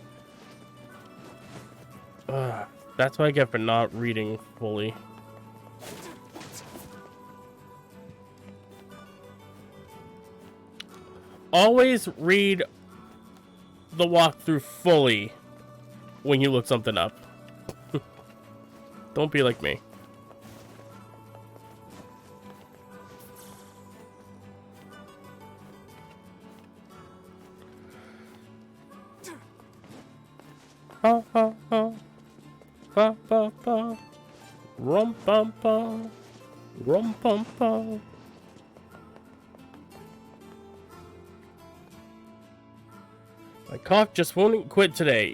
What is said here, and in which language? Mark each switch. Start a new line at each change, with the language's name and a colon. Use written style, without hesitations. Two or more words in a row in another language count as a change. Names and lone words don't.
English: That's what I get for not reading fully. Always read the walkthrough fully when you look something up. Don't be like me. Ha ha ha. Ba ba ba. Rum pum pum. Rum pum pum. My cough just won't quit today.